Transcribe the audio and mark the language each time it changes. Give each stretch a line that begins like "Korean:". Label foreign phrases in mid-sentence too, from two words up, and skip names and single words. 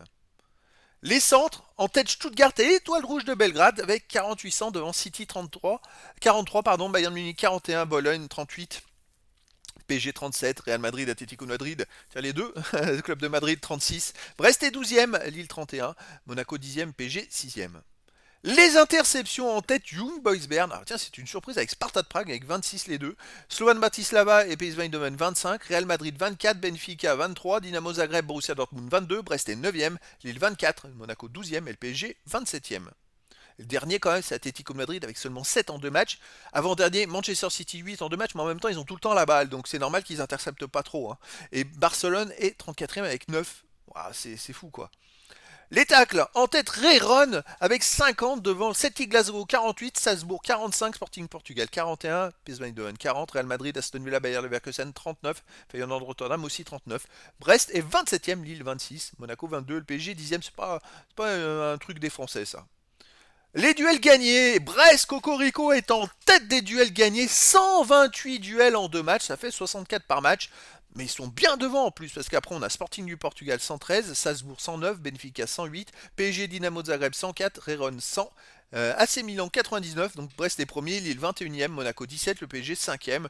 French: Les centres, en tête Stuttgart et l'Étoile Rouge de Belgrade avec 4800 devant City 43 pardon, Bayern Munich 41, Bologne 38, PSG 37, Real Madrid, Atlético Madrid, tiens les deux, Club de Madrid 36, Brest est 12e, Lille 31, Monaco 10e, PSG 6e. Les interceptions en tête, Young Boys Bern. Alors tiens, c'est une surprise avec Sparta de Prague avec 26 les deux. Slovan Bratislava et PSV Eindhoven 25. Real Madrid 24, Benfica 23. Dynamo Zagreb, Borussia Dortmund 22. Brest est 9e. Lille 24. Monaco 12e et le PSG 27e. Le dernier quand même, c'est Atlético Madrid avec seulement 7 en 2 matchs. Avant-dernier, Manchester City 8 en 2 matchs, mais en même temps, ils ont tout le temps la balle. Donc c'est normal qu'ils interceptent pas trop, hein. Et Barcelone est 34e avec 9. Wow, c'est fou quoi. Les tacles, en tête Rayron avec 50 devant Celtic Glasgow 48, Salzbourg 45, Sporting Portugal 41, PSV Eindhoven 40, Real Madrid, Aston Villa, Bayer Leverkusen 39, Feyenoord Rotterdam aussi 39, Brest est 27e, Lille 26, Monaco 22, le PSG 10e, c'est pas un truc des Français ça. Les duels gagnés, Brest Cocorico est en tête des duels gagnés, 128 duels en 2 matchs, ça fait 64 par match. Mais ils sont bien devant en plus, parce qu'après on a Sporting du Portugal 113, Salzbourg 109, Benfica 108, PSG Dynamo Zagreb 104, Rayron 100, AC Milan 99, donc Brest est premier, Lille 21e, Monaco 17, le PSG 5e.